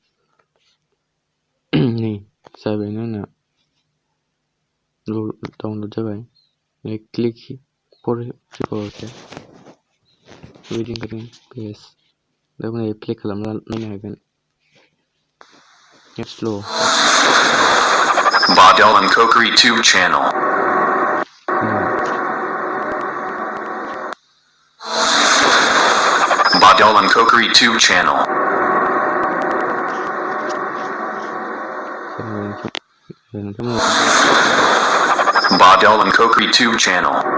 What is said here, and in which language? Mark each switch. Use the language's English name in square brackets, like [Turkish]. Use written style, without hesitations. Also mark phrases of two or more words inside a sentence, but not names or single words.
[Bodo] नै जाबायना आंना डाउनलड जाबाय। [English] click for recover [Bodo] बेबायदि ओंखारगोन पेज। दा उनाव प्ले खालामना नायनो हागोन। स्ल' [English] Badel and Coker YouTube channel. Badel and Coker YouTube channel. Badel and Coker YouTube channel.